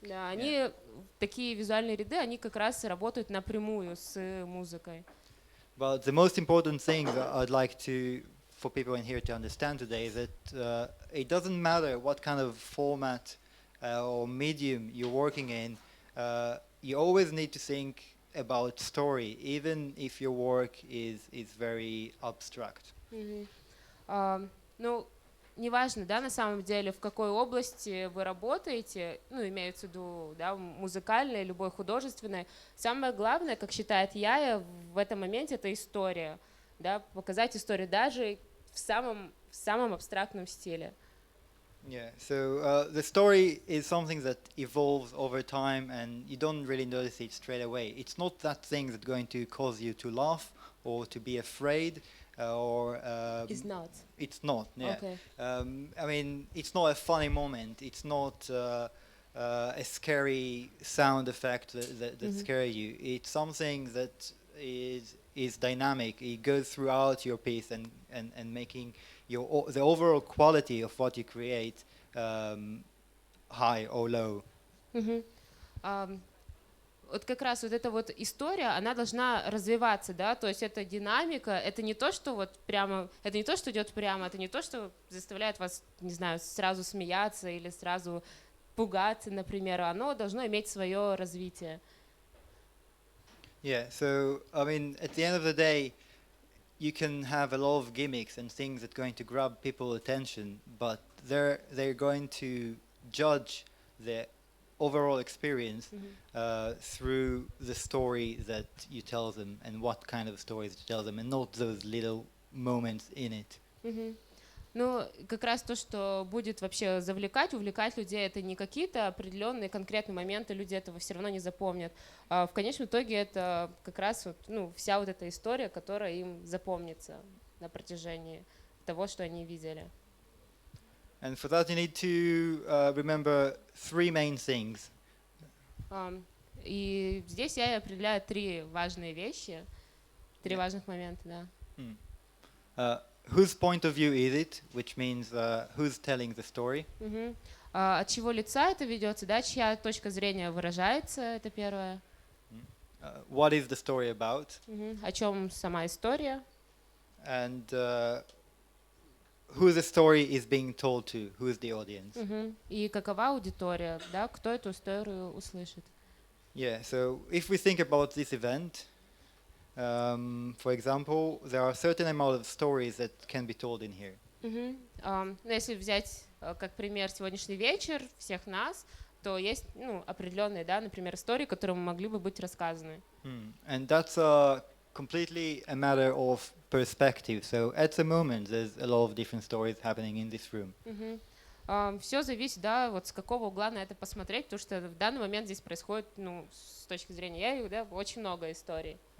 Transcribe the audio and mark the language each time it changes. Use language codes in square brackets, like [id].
[ru] Да, они, такие визуальные ряды, они как раз работают напрямую с музыкой. [en] But the most important thing that I'd like for people in here to understand today is that it doesn't matter what kind of format or medium you're working in, you always need to think about story, even if your work is very abstract. [ru] Ну, неважно, да, на самом деле, в какой области вы работаете, ну, имеется в виду, да, музыкальной, любой художественной. Самое главное, как считает Яя, в этом моменте это история, да, показать историю даже в самом абстрактном стиле. [en] Yeah, so the story is something that evolves over time and you don't really notice it straight away. It's not that thing that's going to cause you to laugh or to be afraid or... It's not. It's not, yeah. Okay. I mean, it's not a funny moment. It's not a scary sound effect that scares you. It's something that is dynamic. It goes throughout your piece and making the overall quality of what you create high or low. [ru] Вот как раз вот эта вот история, она должна развиваться, да, то есть это динамика, это не то, что вот прямо, это не то, что идет прямо, это не то, что заставляет вас, не знаю, сразу смеяться или сразу пугаться, например, оно должно иметь свое развитие. [en] Yeah, so I mean, at the end of the day, you can have a lot of gimmicks and things that are going to grab people's attention, but they're going to judge the overall experience through the story that you tell them and what kind of stories you tell them, and not those little moments in it. [ru] Ну, как раз то, что будет вообще завлекать, увлекать людей, это не какие-то определенные конкретные моменты, люди этого все равно не запомнят. А в конечном итоге это как раз вот, ну, вся вот эта история, которая им запомнится на протяжении того, что они видели. [en] And for that you need to remember three main things. [ru] И здесь я определяю три важные вещи, три важных момента, да. [en] Whose point of view is it, which means who's telling the story. [ru] От чего лица это ведется, да, чья точка зрения выражается, это первое. [en] What is the story about? [ru] О чем сама история. [en] And who the story is being told to, who is the audience. [ru] И какова аудитория, да, кто эту историю услышит. [en] Yeah, so if we think about this event, for example, there are a certain amount of stories that can be told in here. [ru] Если взять как пример сегодняшний вечер, всех нас, то есть, ну, определенные, да, например, истории, которые могли бы быть рассказаны. [en] And that's completely a matter of perspective. So at the moment, there's a lot of different stories happening in this room. [ru] Все зависит, да, вот с какого угла на это посмотреть, потому что в данный момент здесь происходит, ну, с точки зрения Яи, да, очень много историй.